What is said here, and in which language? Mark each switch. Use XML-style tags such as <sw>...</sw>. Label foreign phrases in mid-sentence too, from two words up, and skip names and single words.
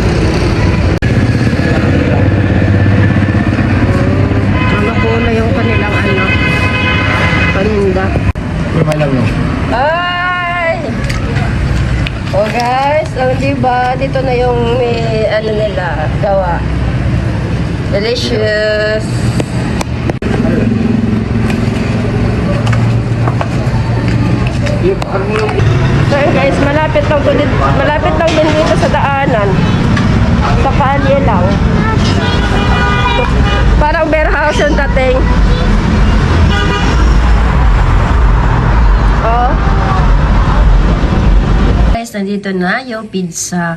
<tl>Mga kulay yung kanilang ano, paninda. Ay! Oh guys, diba? Dito na yung may ano nila, gawa.</tl> <en>Delicious!</en> <hi>ये बाहर में</hi> <tl>So yun guys, malapit lang din dito sa daanan. Sa kalye lang. Parang warehouse yung dating. Oh. Guys, nandito na yung pizza.</tl>